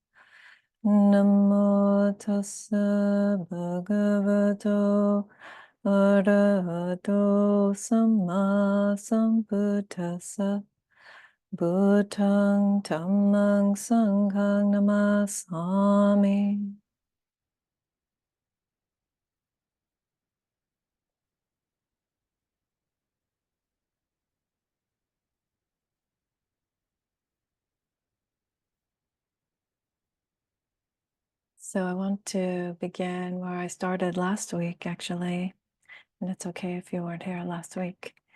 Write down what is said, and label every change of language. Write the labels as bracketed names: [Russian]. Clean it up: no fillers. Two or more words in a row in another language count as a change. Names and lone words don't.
[Pali] Namo tassa bhagavato arahato samma sambuddhassa. Buddhang dhammang sanghang namasami. [English] So I want to begin where I started last week, actually, and it's okay if you weren't here last week.